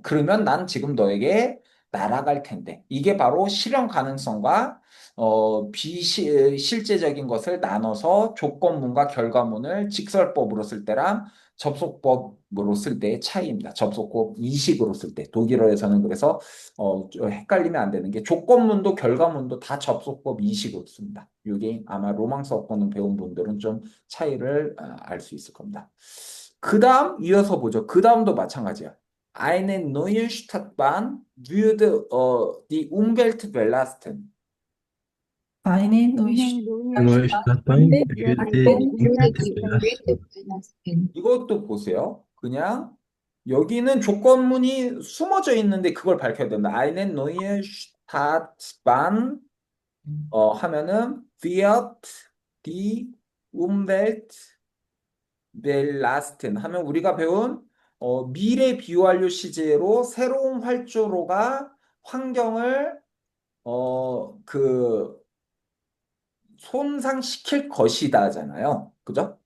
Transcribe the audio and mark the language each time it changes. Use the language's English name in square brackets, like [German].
[Korean] 그러면 난 지금 너에게 날아갈 텐데 이게 바로 실현 가능성과 비실제적인 것을 나눠서 조건문과 결과문을 직설법으로 쓸 때랑 접속법으로 쓸 때의 차이입니다. 접속법 이식으로 쓸 때 독일어에서는 그래서 헷갈리면 안 되는 게 조건문도 결과문도 다 접속법 이식으로 씁니다. 이게 아마 로망스어권을 배운 분들은 좀 차이를 알 수 있을 겁니다. 그 다음 이어서 보죠. 그 다음도 마찬가지야. [German] Eine neue Stadtbahn würde die Umwelt belasten. Eine neue Neue Stadtbahn würde die Umwelt belasten. [Korean] 이것도 보세요. 그냥 여기는 조건문이 숨어져 있는데 그걸 밝혀야 됩니다. [German] Eine neue Stadtbahn [Korean] 하면은 [German] wird die Umwelt belasten [Korean] 하면 우리가 배운 미래 비완료 시제로 새로운 활주로가 환경을 그 손상시킬 것이다잖아요. 그죠?